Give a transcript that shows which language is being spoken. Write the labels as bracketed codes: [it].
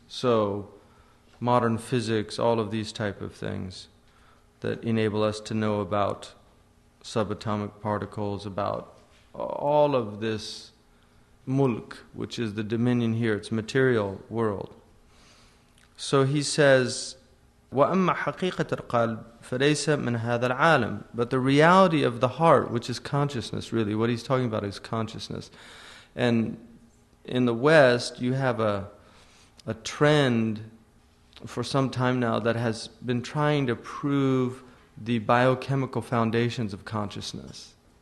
[en] So, modern physics, all of these type of things that enable us to know about subatomic particles, about all of this mulk, which is the dominion here, it's material world. So he says, [ar] وَأَمَّا حَقِيقَةَ الْقَلْبِ فَلَيْسَ مِنْ هَذَا الْعَالَمِ. [en] But the reality of the heart, which is consciousness really, what he's talking about is consciousness. And in the West, you have a trend for some time now that has been trying to prove the biochemical foundations of consciousness.